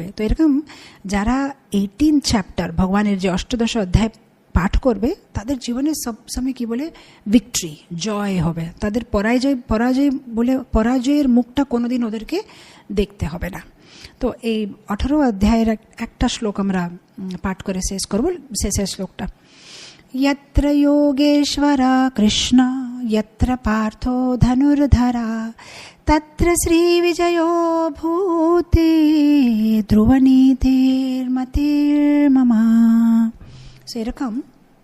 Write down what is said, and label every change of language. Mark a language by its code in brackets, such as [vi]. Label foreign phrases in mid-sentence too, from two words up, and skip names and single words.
[bn] তো এরকম যারা 18th চ্যাপ্টার ভগবানের যে অষ্টাদশ অধ্যায় পাঠ করবে তাদের জীবনে সব সময় কি বলে ভিক্টরি, জয় হবে, তাদের পরাজয়ের মুখটা কোনোদিন ওদেরকে দেখতে হবে না। তো এই 18 অধ্যায়ের একটা শ্লোক আমরা পাঠ করে শেষ করব। শেষের শ্লোকটা, [sa] यत्र योगेश्वरा कृष्ण यत्र पार्थो धनुर्धरा तत्र श्रीविजयो भूते ध्रुवनीतिर्मतिर्मम। [bn] সেরকম